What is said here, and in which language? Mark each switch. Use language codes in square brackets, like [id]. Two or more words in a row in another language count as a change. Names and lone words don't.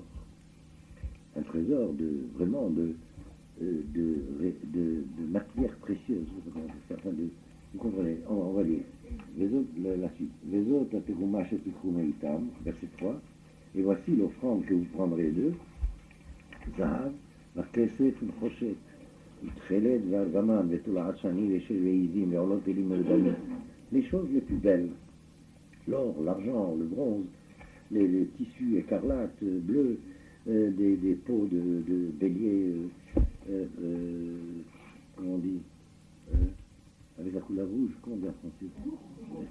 [fr] Un trésor vraiment de matières précieuses. Vous comprenez? On va lire. La suite. Verset 3. Et voici l'offrande que vous prendrez d'eux. [he] Zahav, והכסף ונחושת, ותכלת וארגמן, ותולעת שני ושל ועיזים, ועולות אלים ולבנים. [fr] Les choses les plus belles. L'or, l'argent, le bronze, les tissus écarlates, bleus, des peaux de bélier, comment on dit, avec la couleur rouge, comment on dit en français?